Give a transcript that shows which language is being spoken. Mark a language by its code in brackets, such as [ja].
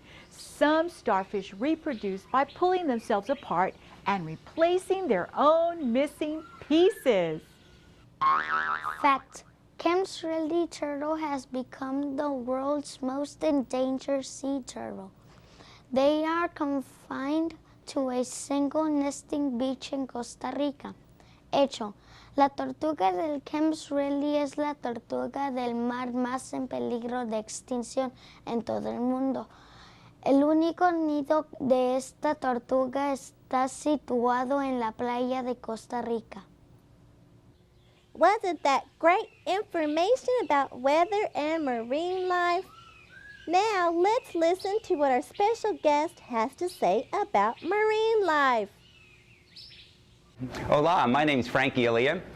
[en] Some starfish reproduce by pulling themselves apart and replacing their own missing pieces. Fact: Chemsrildy turtle has become the world's most endangered sea turtle. They are confined to a single nesting beach in Costa Rica. [es] Hecho, la tortuga del Chemsrildy es la tortuga del mar más en peligro de extinción en todo el mundo. El único nido de esta tortuga está situado en la playa de Costa Rica. [en] Wasn't that great information about weather and marine life? Now let's listen to what our special guest has to say about marine life. Hola, my name is Frankie Elia.